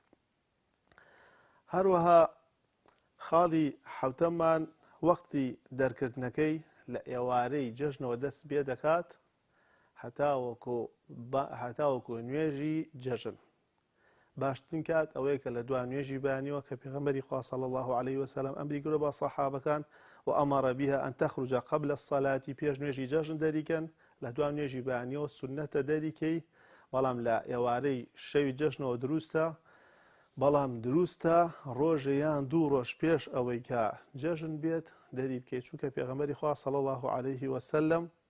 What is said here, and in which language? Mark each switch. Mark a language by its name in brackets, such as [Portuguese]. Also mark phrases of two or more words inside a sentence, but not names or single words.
[Central Kurdish] هەروەها خاڵی حەوتەممان وەقتی دەرکردنەکەی لە ئێوارەی جەژنەوە دەست پێ دەکات هەتاوەکو نوێژی جەژن باشترین کات ئەوەیە کە لە دوای نوێژی بانیوە کە پێغەمبەری خوا [Arabic] صلی الله عليه وسلم [Central Kurdish] ئەمری کردووە بە سەحابەکان [Arabic] وأمر بها أن تخرج قبل الصلاة [Central Kurdish] پێش نوێژی جەژن دەریکەن لە دوای نوێژی بانیوە سونەتە دەریکەی بەڵام لە ئێوارەی شەوی جەژنەوە دروستە بەڵام دروستە ڕۆژەیان 2 ڕۆژ پێش ئەوەی کە جەژن بێت دەری بکەیت چونکە پێغەمبەری خوا [Arabic] صلی الله عليه وسلم